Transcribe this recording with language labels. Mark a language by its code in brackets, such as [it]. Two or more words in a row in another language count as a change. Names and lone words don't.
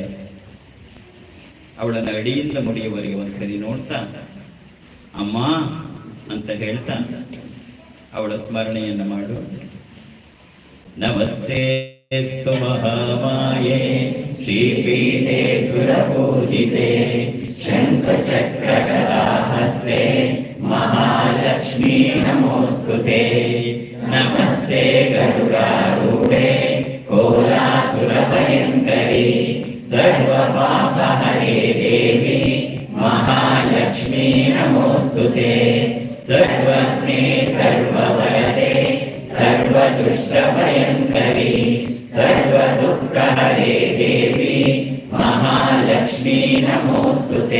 [kn] ಅವಳನ್ನ ಅಡಿಯಿಂದ ಮುಡಿಯುವವರೆಗೆ ಒಂದ್ಸರಿ ನೋಡ್ತಾ ಅಮ್ಮ ಅಂತ ಹೇಳ್ತಾ ಅವಳ ಸ್ಮರಣೆಯನ್ನು ಮಾಡು. [sa] ನಮಸ್ತೆ ಸ್ತುತಿ ಮಹಾಮಾಯೆ ಶ್ರೀಪೀಠೆ ಸುರಪೂಜಿತೆ ಶಂಖ ಚಕ್ರ ಗದಾ ಹಸ್ತೆ ಮಹಾಲಕ್ಷ್ಮೀ ನಮೋಸ್ತುತೆ. ನಮಸ್ತೆ ಗರುಡಾರೂಢೆ ಕೋಲಾಸುರ ಭಯಂಕರಿ ಸರ್ವ ಪಾಪ ಹರೇ ದೇವಿ ಮಹಾಲಕ್ಷ್ಮೀ ನಮೋಸ್ತುತೆ. ಸರ್ವಜ್ಞೆ ಸರ್ವವರದೆ ಸರ್ವದುಷ್ಟ ಭಯಂಕರಿ ಸರ್ವ ದುಃಖ ಹರೇ ದೇವಿ ಮಹಾಲಕ್ಷ್ಮೀ ನಮೋಸ್ತುತೆ.